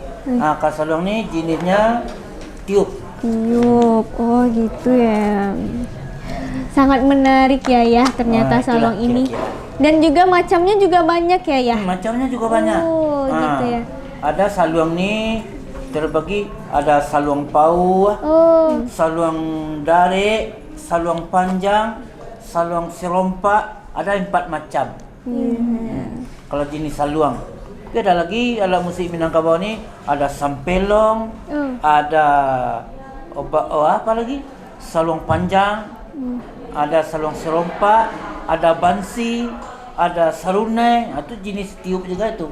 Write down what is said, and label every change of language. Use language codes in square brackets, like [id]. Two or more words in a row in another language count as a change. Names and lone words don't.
[id] Kalau saluang ini jenisnya tiup. Tiup. Oh, gitu ya. Sangat menarik ya ternyata Itulah salong ini. kira-kira. Dan juga macamnya juga banyak ya. Macamnya juga banyak. Oh, gitu ya. Ada saluang ini terbagi, ada saluang pau, Oh, saluang dare, saluang panjang, saluang serompak, ada 4 macam. Kalau jenis saluang. Oke, ada lagi alat musik Minangkabau ini, ada sampelong, ada apa lagi? Saluang panjang, ada saluang serompak, ada bansi, ada sarunai, itu jenis tiup juga itu.